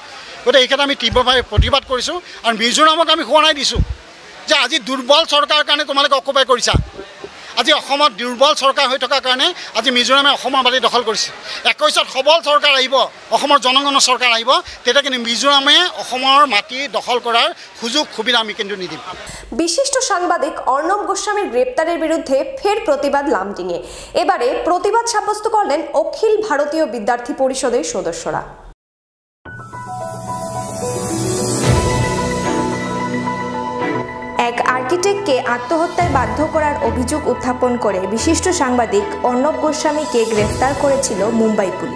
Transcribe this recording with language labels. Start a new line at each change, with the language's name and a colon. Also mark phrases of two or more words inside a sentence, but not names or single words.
Assamese: গতিকে এই ক্ষেত্ৰত আমি তীব্ৰভাৱে প্ৰতিবাদ কৰিছোঁ আৰু মিজোৰামক আমি সোঁৱৰাই দিছোঁ যে আজি দুৰ্বল চৰকাৰৰ কাৰণে তোমালোকে অকুপাই কৰিছা। আজি অসমত দুৰ্বল চৰকাৰ হৈ থকাৰ কাৰণে আজি মিজোৰামে অসমৰ মাটি দখল কৰিছে। 21ত সবল চৰকাৰ আহিব, অসমৰ জনগণৰ চৰকাৰ আহিব, তেতিয়া কিন্তু মিজোৰামে অসমৰ মাটি দখল কৰাৰ সুযোগ সুবিধা আমি কিন্তু নিদিম।
Bangla: বিশিষ্ট সাংবাদিক অর্ণব গোস্বামীর গ্রেপ্তারের বিরুদ্ধে ফের প্রতিবাদ লামডিংয়ে। এবারে প্রতিবাদ সাব্যস্ত করলেন অখিল ভারতীয় বিদ্যার্থী পরিষদের সদস্যরা। এক আর্কিটেক্টকে আত্মহত্যায় বাধ্য করার অভিযোগ উত্থাপন করে বিশিষ্ট সাংবাদিক অর্ণব গোস্বামীকে গ্রেফতার করেছিল মুম্বাই পুলিশ।